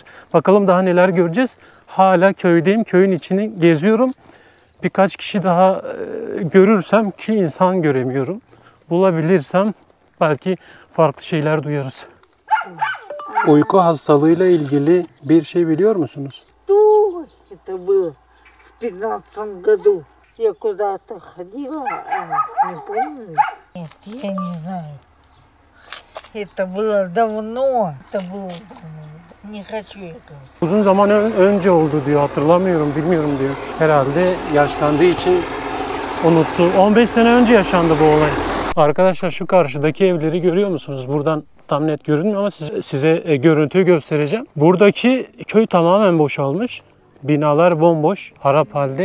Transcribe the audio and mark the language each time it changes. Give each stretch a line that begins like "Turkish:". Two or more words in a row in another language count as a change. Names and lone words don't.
Turkish: Bakalım daha neler göreceğiz. Hala köydeyim. Köyün içini geziyorum. Birkaç kişi daha görürsem ki insan göremiyorum. Bulabilirsem belki farklı şeyler duyarız. Uyku hastalığıyla ilgili bir şey biliyor musunuz?
Russian: Это было в 15 году. Я куда-то ходила, не помню. Нет, я не знаю. Это было давно. Не хочу я говорить.
Turkish: Uzun zaman önce oldu diyor. Hatırlamıyorum, bilmiyorum diyor. Herhalde yaşlandığı için unuttu. 15 sene önce yaşandı bu olay. Arkadaşlar şu karşıdaki evleri görüyor musunuz? Buradan tam net görünmüyor ama size görüntüyü göstereceğim. Buradaki köy tamamen boşalmış. Binalar bomboş, harap halde.